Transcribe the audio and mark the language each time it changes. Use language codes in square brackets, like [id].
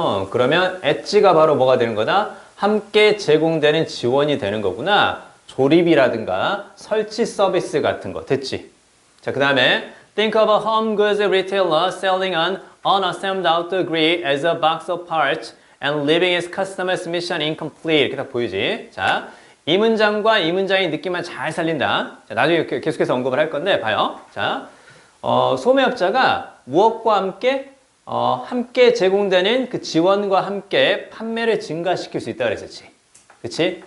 [ko] 그러면 엣지가 바로 뭐가 되는 거다? 함께 제공되는 지원이 되는 거구나. 조립이라든가 설치 서비스 같은 거. 됐지? [en] 자, 그 다음에 think of a home goods retailer selling an unassembled outdoor grill as a box of parts and leaving its customer's mission incomplete. [ko] 이렇게 딱 보이지? 자, 이 문장과 이 문장의 느낌만 잘 살린다. 자, 나중에 계속해서 언급을 할 건데 봐요. 자, 소매업자가 무엇과 함께? 함께 제공되는 그 지원과 함께 판매를 증가시킬 수 있다 그랬었지. 그치?